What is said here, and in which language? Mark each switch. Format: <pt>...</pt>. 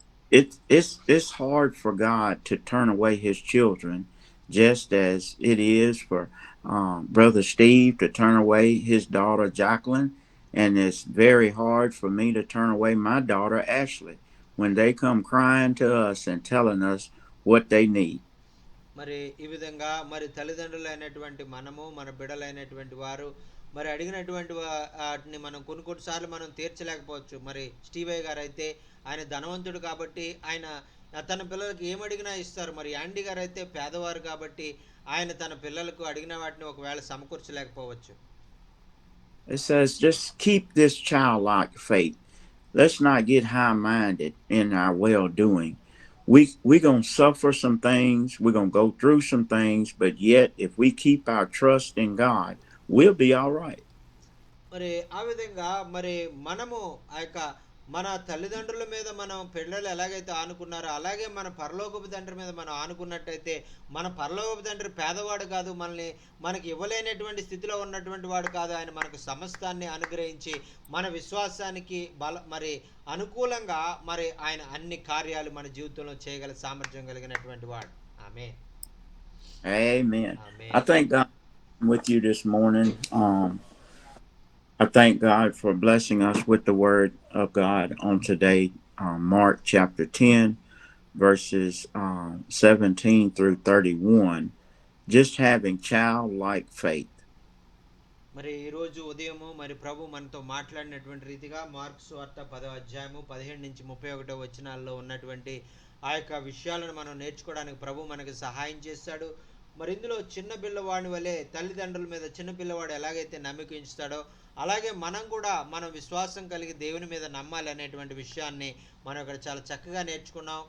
<en>It's hard for God to turn away his children, just as it is for Brother Steve to turn away his daughter Jacqueline, and it's very hard for me to turn away my daughter Ashley when they come crying to us and telling us what they need.</en> <te>మరి ఈ విధంగా మరి తల్లిదండ్రులైనటువంటి మనము మన బిడ్డలైనటువంటి వారు మరి అడిగినటువంటి వాటిని మనం కొన్నిసార్లు మనం తీర్చలేకపోవచ్చు. మరి స్టీవయ్య గారు అయితే ఆయన ధనవంతుడు కాబట్టి ఆయన తన పిల్లలకు ఏమడిగినా ఇస్తారు. మరి యాండీ గారు అయితే పేదవారు కాబట్టి ఆయన తన పిల్లలకు అడిగిన వాటిని ఒకవేళ సమకూర్చలేకపోవచ్చు.</te> <en>It says just keep this childlike faith. Let's not get high-minded in our well-doing. We're going to suffer some things. We're going to go through some things. But yet, if we keep our trust in God, we'll be all right.</en> <te>మరి ఆ విధంగా మరి మనము ఆ యొక్క మన తల్లిదండ్రుల మీద మనం పిల్లలు ఎలాగైతే ఆనుకున్నారో అలాగే మన పరలోకపు తండ్రి మీద మనం ఆనుకున్నట్టయితే మన పరలోకపు తండ్రి పేదవాడు కాదు, మనకి ఇవ్వలేనటువంటి స్థితిలో ఉన్నటువంటి వాడు కాదు. ఆయన మనకు సమస్తాన్ని అనుగ్రహించి మన విశ్వాసానికి మరి అనుకూలంగా మరి ఆయన అన్ని కార్యాలు మన జీవితంలో చేయగల సామర్థ్యం కలిగినటువంటి వాడు. ఆమేన్.</te> <en>Amen. I thank God with you this morning. I thank God for blessing us with the word of God on today, Mark chapter 10, verses 17 through 31, just having childlike faith.</en> <te>మరి ఈరోజు ఉదయము మరి ప్రభు మనతో మాట్లాడినటువంటి రీతిగా మార్కు సువార్త 10వ అధ్యాయము 17 నుంచి 31వ వచనాల్లో ఉన్నటువంటి ఆ యొక్క విషయాలను మనం నేర్చుకోవడానికి ప్రభు మనకి సహాయం చేస్తాడు. మరి ఇందులో చిన్న పిల్లవాడి వలె తల్లిదండ్రుల మీద చిన్న పిల్లవాడు ఎలాగైతే నమ్మిక ఉంచుతాడో అలాగే మనం కూడా మనం విశ్వాసం కలిగి దేవుని మీద నమ్మాలి అనేటువంటి విషయాన్ని మనం ఇక్కడ చాలా చక్కగా నేర్చుకున్నాం.</te>